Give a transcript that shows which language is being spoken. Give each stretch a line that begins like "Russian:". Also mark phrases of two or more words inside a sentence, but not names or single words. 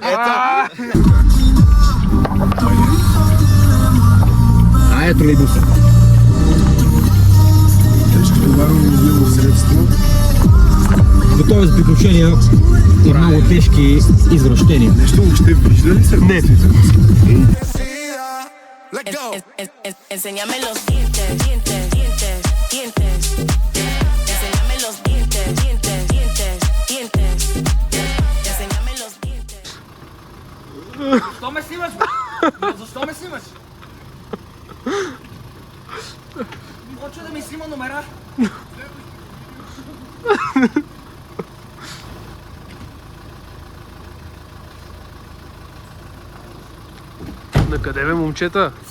Bulgarian: Тролейбуса. Тежкотоварно средство. Готови с приключения и много тежки извращения. Нещо въобще вижда ли се? Не.
Spanish: Enséñame los dientes, dientes, dientes, dientes. Enséñame los dientes, dientes, dientes, dientes. Enséñame los dientes.
Bulgarian: Защо ме снимаш? Защо ме снимаш? Почва да ми снима номера. Накъде бе, момчета?